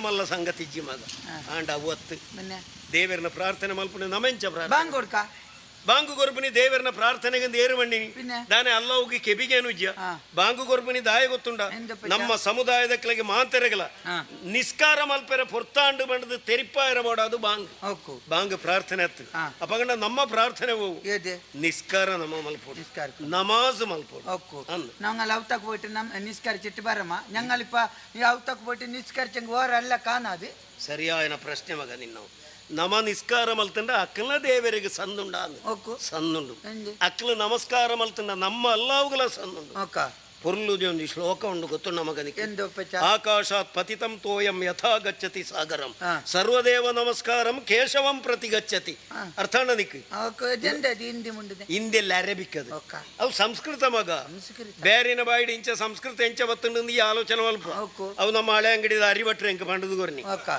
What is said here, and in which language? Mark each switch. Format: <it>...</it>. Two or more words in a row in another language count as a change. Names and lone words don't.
<tcy>ಮಲ್ಲ ಸಂಗತಿ ಇಜ್ಜಿ ಮಗ ಆಂಡ ಅವತ್ತು ದೇವರನ್ನ ಪ್ರಾರ್ಥನೆ ಮಲ್ಪುನ ನಮೆಂಚ ಪ್ರಾರ್ಥನೆ ಬಾಂಗು ಗೊರ್ಬನಿ ದೇವರನ್ನ ಪ್ರಾರ್ಥನೆಗೆ ಏರು ಮಣ್ಣಿನಿ ದಾನೆ ಅಲ್ಲವುಗೆ ಕೆಬಿಗೇನು ಇಜ್ಜ ಬಾಂಗು ಗೊರ್ಬನಿ ದಾಯ ಗೊತ್ತುಂಡ ನಮ್ಮ ಸಮುದಾಯದ ಕೆಳಗೆ ಮಾತೆರೆಗಲ ನಿಸ್ಕಾರ ಮಲ್ಪೆರ ಪೊರ್ತಾಂಡು ಬಂಡದು ತೆರಿಪ್ಪ ಇರಬೋಡದು ಬಾಂಗ್ ಪ್ರಾರ್ಥನೆ ಅತ್ತು ಅಪಗಂಡ ನಮ್ಮ ಪ್ರಾರ್ಥನೆ ಹೋಗು ನಿಸ್ಕಾರ ನಮ್ಮ ಮಲ್ಪೋಡು ನಮಾಜ್ ಮಲ್ಪೋಡು</tcy> <ml>ഞങ്ങൾ ഔത്തക്ക് പോയിട്ട് നിസ്കരിച്ചിട്ട് വരമ ഞങ്ങളിപ്പ ഈ ഔത്തക്ക് പോയിട്ട് നിസ്കരിച്ചെങ്കിൽ വേറെല്ല കാണാതെ</ml> <tcy>ಸರಿಯಾದ ಪ್ರಶ್ನೆ ಮಗ ನಿನ್ನ ನಮ ನಿಸ್ಕಾರ ಮಲ್ತಂಡ ಅಕ್ಕಲ ದೇವರಿಗೆ ಸಂದುಂಡ ಸಂದುಂಡು ಅಕ್ಕಲು ನಮಸ್ಕಾರ ಮಲ್ತಂಡ ನಮ್ಮ ಅಲ್ಲಾವುಗಳ ಸಂದುಂಡು ಪೊರ್ಲುದಿ ಒಂದು ಶ್ಲೋಕ ಉಂಡು ಗೊತ್ತು ನಮಗನಿಗೆ</tcy> <sa>ಆಕಾಶಾತ್ ಪತಿತಂ ತೋಯಂ ಯಥಾ ಗಚ್ಚತಿ ಸಾಗರಂ ಸರ್ವದೇವ ನಮಸ್ಕಾರಂ ಕೇಶವಂ ಪ್ರತಿ ಗಚ್ಚತಿ</sa> <tcy>ಅರ್ಥ ನಿಕ್ಕೆ ಹಿಂದೆಲ್ಲ ಅರೇಬಿಕ್ ಅದು ಅವು ಸಂಸ್ಕೃತ ಮಗ ಬೇರಿನ ಬಾಯಿಡ್ ಇಂಚ ಸಂಸ್ಕೃತ ಎಂಚ ಬತ್ತುಂಡು ಈ ಆಲೋಚನೆ ಮಲ್ಪ ಅವು ನಮ್ಮ ಹಳೆ ಅಂಗಡಿದ ಅರಿಭಟ್ರೆ ಎಂಕ ಪಂಡದು</tcy>